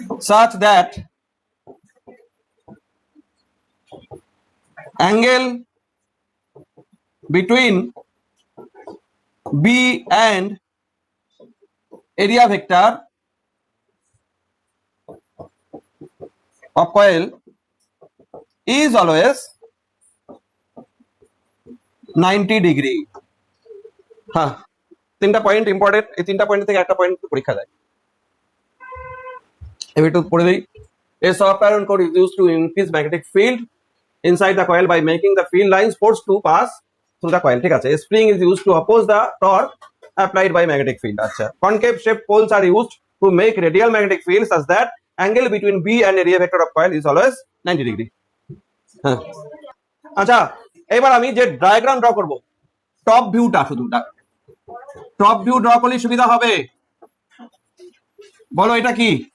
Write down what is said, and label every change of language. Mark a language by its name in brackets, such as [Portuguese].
[English] such that angle between B and area vector of coil is always 90 degree. [Bangla] হ্যাঁ, 3টা point important, এই 3টা point থেকে একটা পয়েন্ট পরীক্ষা দেয়। এবার একটু পড়ে দিই। [English] A soft iron core is used to increase magnetic field inside the coil by making the field lines forced to pass through the coil. ঠিক আছে, a spring is used to oppose the torque applied by magnetic field. আচ্ছা, concave shaped poles are used to make radial magnetic field such that angle between B and area vector of coil is always 90 degree. [Bangla] হ্যাঁ, আচ্ছা, এবার আমি যে diagram draw করব, top ভিউটা, শুধু top view draw করলে সুবিধা হবে। বলো এটা কি?